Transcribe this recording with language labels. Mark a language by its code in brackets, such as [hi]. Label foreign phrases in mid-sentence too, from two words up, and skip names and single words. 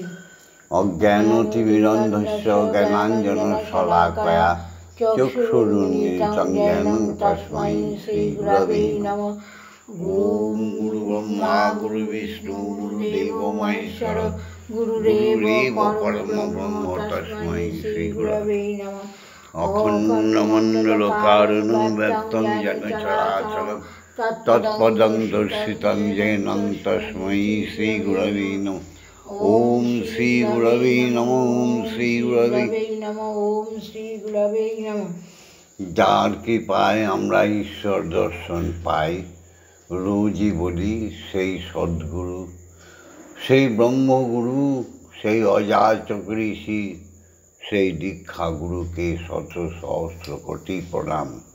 [sa] অজ্ঞানতিমিরন্ধস্য জ্ঞানাঞ্জন শলাকয়া চক্ষুরুন্মিলিতং জ্ঞাनं তস্मै শ্রীগুরবে নমঃ। ওম গুরু ব্রহ্মা গুরু বিষ্ণু গুরুদেব মহেশ্বর গুরুরেব পরম ব্রহ্ম তস্मै শ্রীগুরবে নমঃ। অখণ্ডমণ্ডলকারণং ব্যক্তং যেন চরাচরং তৎপদং দর্শিতং যেনং তস্मै শ্রীগুরবে নমঃ। ওম শ্রী গুরবে নমঃ। ওম শ্রী গুরবে নমঃ। ওম শ্রী গুরবে নমঃ। [bn] যার কৃপায় আমরা ঈশ্বর দর্শন পাই, রোজই বলি সেই সদ্গুরু, সেই ব্রহ্মগুরু, সেই অযাচক ঋষি, সেই দীক্ষাগুরুকে শত সহস্র কোটি প্রণাম।